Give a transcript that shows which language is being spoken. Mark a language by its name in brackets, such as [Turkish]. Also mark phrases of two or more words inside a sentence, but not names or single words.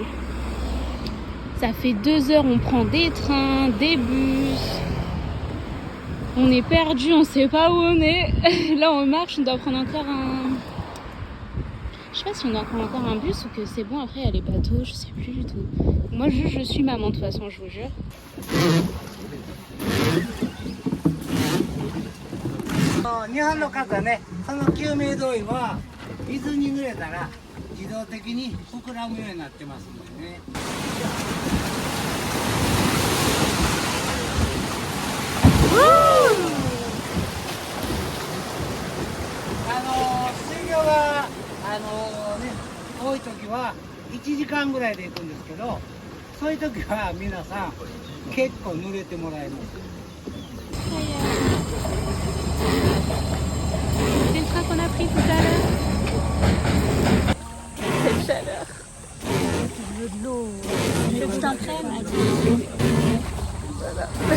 [French] Ça fait 2 heures, on prend des trains, des bus. On est perdu, on sait pas où on est. Là, on marche, on doit prendre encore un... Je sais pas si on doit prendre encore un bus ou que c'est bon, après il y a les bateaux, je sais plus du tout. Moi, je suis maman de toute façon, je vous jure. [Japanese] 日本の方ね、その救命胴衣は水に濡れたら自動的に膨らむようになってますのでね。水量が多い時は1時間ぐらいで行くんですけど、そういう時は皆さん結構濡れてもらえます。 [French] C'est le train qu'on a pris tout à l'heure. Cette chaleur. Je veux de l'eau. Tu veux que je t'en prenne? Voilà.